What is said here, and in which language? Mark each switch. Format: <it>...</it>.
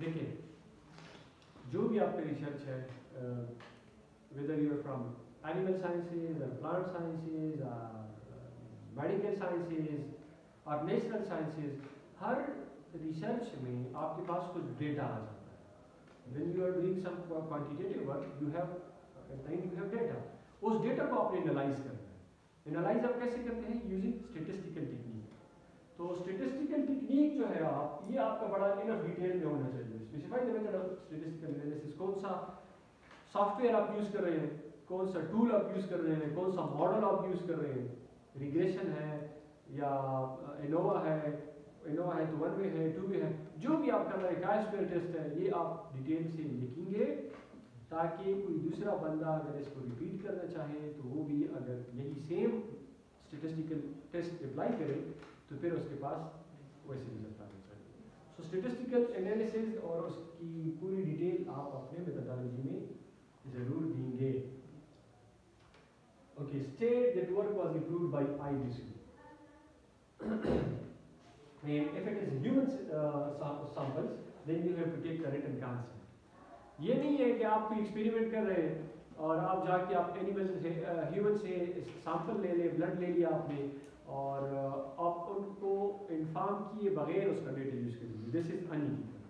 <ur>دیکھیں جو بھی آپ کا ریسرچ ہے,</ur> <en>whether you are from animal sciences or plant sciences or medical sciences or natural sciences,</en> <ur>Hare research میں آپ کے پاس کچھ ڈیٹا آ جاتا ہے.</ur> <en>when you are doing some quantitative work, you have data.</en> <ur>اس data کو آپ نے انالائز کرنا ہے. انالائز آپ کیسے کرتے ہیں, یوزنگ اسٹیٹسٹیکل ٹیکنیک. تو اسٹیٹسٹیکل ٹیکنیک جو ہے یہ آپ کا بڑا انف ڈیٹیل میں ہونا چاہیے.</ur> <en>specify the method of statistical analysis,</en> <ur>کون سا سافٹ ویئر آپ یوز کر رہے ہیں, کون سا ٹول آپ یوز کر رہے ہیں, کون سا ماڈل آپ یوز کر رہے ہیں, ریگریشن ہے یا انووا ہے, انووا ہے تو ون وے ہے, ٹو وے ہے, جو بھی آپ کر رہے ہیں, کاسپیئر ٹیسٹ ہے, یہ آپ ڈیٹیل سے لکھیں گے تاکہ کوئی دوسرا بندہ اگر اس کو ریپیٹ کرنا چاہے تو وہ بھی اگر یہی سیم اسٹیٹسٹیکل ٹیسٹ اپلائی کرے تو پھر اس کے پاس ویسے رزلٹ آنا چاہیے. سو اسٹیٹسٹیکل انالیسز اور اس کی پوری ڈیٹیل آپ اپنے میتھڈالوجی میں ضرور دیں گے.</ur> <en>Okay, state that work was approved by IBC. And if it is human samples, then you have to take a written consent.</en> <ur>یہ نہیں ہے کہ آپ کوئی ایکسپیریمنٹ کر رہے ہیں اور آپ جا کے آپ اینیمل سے ہیومن سے سیمپل لے لیں, بلڈ لے لیا آپ نے اور آپ ان کو انفارم کیے بغیر اس کا ڈیٹا یوز کریں گے.</ur> <en>This is illegal.</en>